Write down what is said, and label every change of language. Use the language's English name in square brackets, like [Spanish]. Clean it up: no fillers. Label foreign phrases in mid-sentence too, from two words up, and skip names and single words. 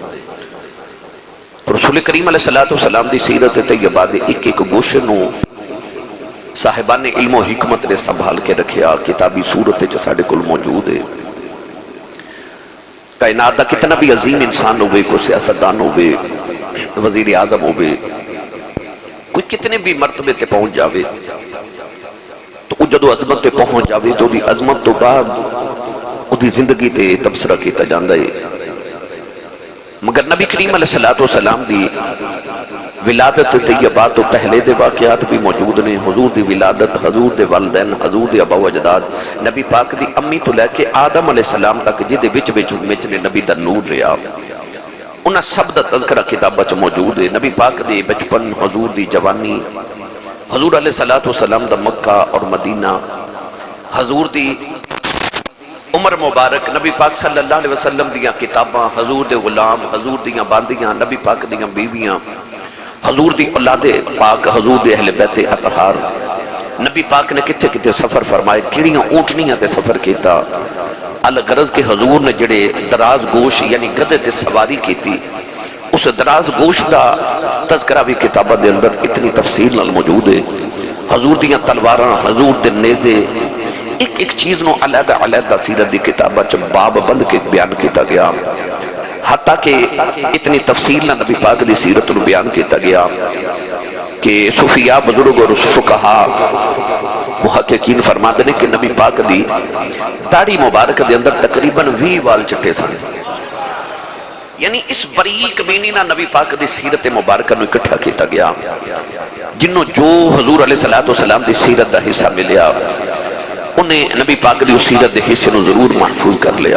[Punjabi] رسول کریم علیہ السلام دی سیرت طیبہ دے ایک ایک گوشہ نو صاحبان علم و حکمت نے سنبھال کے رکھیا کتابی صورت ساڑے کل موجود ہے کائنات دا کتنا بھی عظیم انسان ہوئے کوئی سیاستدان ہوئے وزیر اعظم ہوئے کوئی کتنے بھی مرتبے تے پہنچ جاوے تو وہ جدو عظمت تے پہنچ جاوے تو دی عظمت تو بعد وہ دی زندگی تے تبصرہ کیتا جاندہ ہے مگر نبی کریم علیہ السلام دی ولادت طیبہ تو پہلے دے واقعات بھی موجود نے حضور دی ولادت حضور دے والدین حضور دے ابا و اجداد نبی پاک دی امی تو لے کے آدم علیہ السلام تک جدے وچ نے نبی دا نور رہا انہاں سب دا تذکرہ کتابہ چ موجود ہے نبی پاک دی بچپن حضور دی جوانی حضور علیہ السلام دا مکہ اور مدینہ حضور دی عمر مبارک نبی پاک [Arabic] صلی اللہ علیہ [Punjabi] وسلم دیاں کتاباں حضور دے غلام حضور دیاں باندیاں نبی پاک دیاں بیویاں حضور دی اولاد پاک حضور دے اہل بیت اطہار نبی پاک نے کتھے کتھے سفر فرمائے کیڑیاں اونٹنیاں تے سفر کیتا الغرض کے حضور نے جڑے دراز گوش یعنی گدے تے سواری کیتی اس دراز گوش دا تذکرہ بھی کتابہ دے اندر اتنی تفصیل نال موجود ہے حضور دیاں تلواراں حضور دے نیزے ایک ایک چیز نو علیحدہ علیحدہ سیرت دی کتاباں چ باب بند کے بیان کیتا گیا، حتیٰ کہ اتنی تفصیل نہ نبی پاک دی سیرت نو بیان کیتا گیا کہ صوفیاء بزرگ اور فقہا محققین فرماتے ہیں کہ نبی پاک دی داڑھی مبارک دے اندر تقریباً 20 وال چٹے سن، یعنی اس بریک بینی نہ نبی پاک دی سیرت مبارکہ نو اکٹھا کیتا گیا، جنہوں جو حضور علیہ السلام دی سیرت دا حصہ ملیا انہیں نبی پاک دی سیرت دے حصے نو ضرور محفوظ کر لیا۔